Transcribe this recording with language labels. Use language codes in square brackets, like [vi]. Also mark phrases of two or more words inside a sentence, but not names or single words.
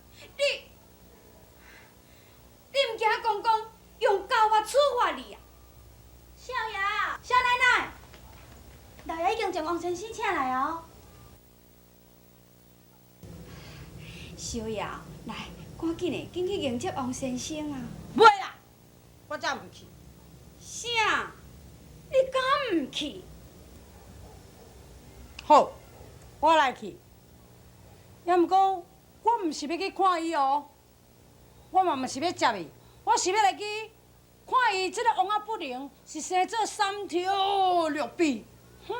[nan] 你毋惊公公用教法处罚你啊？少爷，少奶奶，老爷已经将王先生请来哦。小瑶，来，赶紧的，紧去迎接王先生啊！袂啦，我才毋去。啥？你敢毋去？好，我来去。也毋过，我毋是要去看伊哦，我嘛毋是要接伊，我是要来去看伊即个王仔不灵是生做三条六臂。哼！